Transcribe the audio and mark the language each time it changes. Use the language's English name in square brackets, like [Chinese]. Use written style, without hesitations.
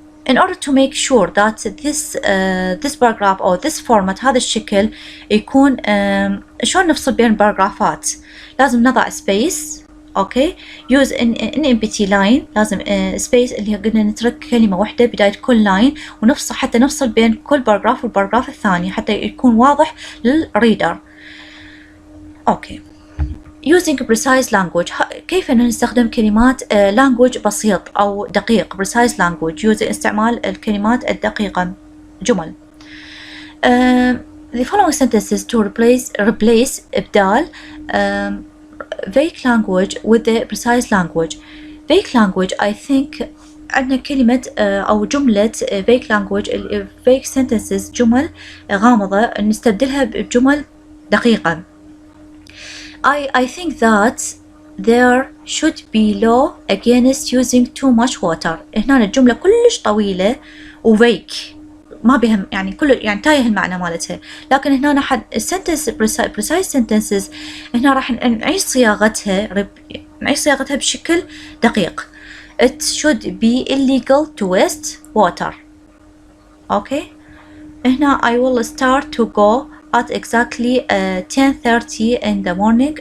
[English] In order to make sure that this paragraph or this format [Arabic] هذا الشكل يكون شلون نفصل بين الباراجرافات، لازم نضع [English] space. okay use an empty line، [Arabic] لازم space اللي قلنا نترك كلمة واحدة بداية كل لاين، ونفصل حتى نفصل بين كل باراجراف والباراجراف الثاني حتى يكون واضح للريدر. [English] okay using precise language، [Arabic] كيف نستخدم كلمات language بسيط أو دقيق precise language، استعمال الكلمات الدقيقة جمل. [English] The following sentences to replace إبدال vague language with the precise language. Vague language I think [Arabic] عندنا كلمة أو جملة [English] fake language fake sentences [Arabic] جمل غامضة نستبدلها بجمل دقيقة. [English] I think that there should be law against using too much water. [Arabic] هنا الجملة كلش طويلة وفيك ما بهم يعني يعني تايه المعنى مالتها، لكن هنا حد sentence [English] precise sentences [Arabic] هنا راح نعيش صياغتها بشكل دقيق. [English] It should be illegal to waste water. Okay. هنا I will start to go at exactly 10:30 in the morning.